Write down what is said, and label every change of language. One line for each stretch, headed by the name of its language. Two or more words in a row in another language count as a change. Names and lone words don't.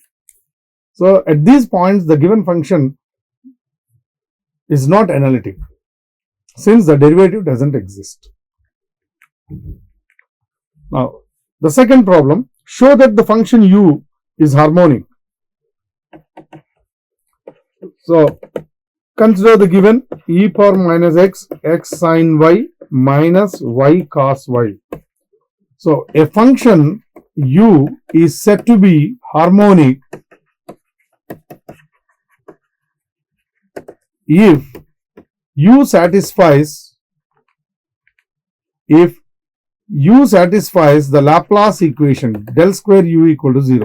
English: So, at these points, the given function is not analytic since the derivative doesn't exist. Now, the second problem, show that the function u is harmonic. So, consider the given e power minus x, x sin y minus y cos y. So, a function u is said to be harmonic if u satisfies the Laplace equation del square u equal to 0.